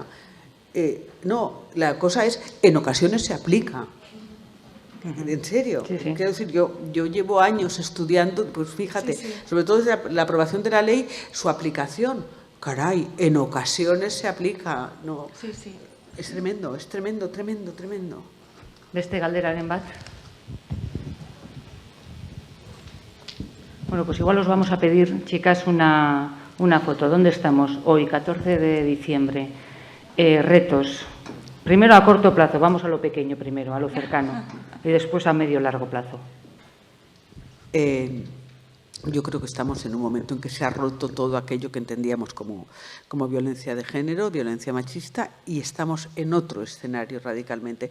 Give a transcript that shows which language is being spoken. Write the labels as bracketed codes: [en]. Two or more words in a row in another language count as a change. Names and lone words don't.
[es] No, la cosa es, en ocasiones se aplica. En serio. Sí, sí. Quiero decir, yo llevo años estudiando, pues fíjate, sobre todo desde la aprobación de la ley, su aplicación. Caray, en ocasiones se aplica. No, Sí, sí. es tremendo, tremendo. [eu] Beste galderaren bat. [es] Bueno, pues igual os vamos a pedir, chicas, una foto. ¿Dónde estamos hoy, 14 de diciembre? Retos. Primero a corto plazo, vamos a lo pequeño primero, a lo cercano, y después a medio largo plazo. Yo creo que estamos en un momento en que se ha roto todo aquello que entendíamos como violencia de género, violencia machista, y estamos en otro escenario radicalmente.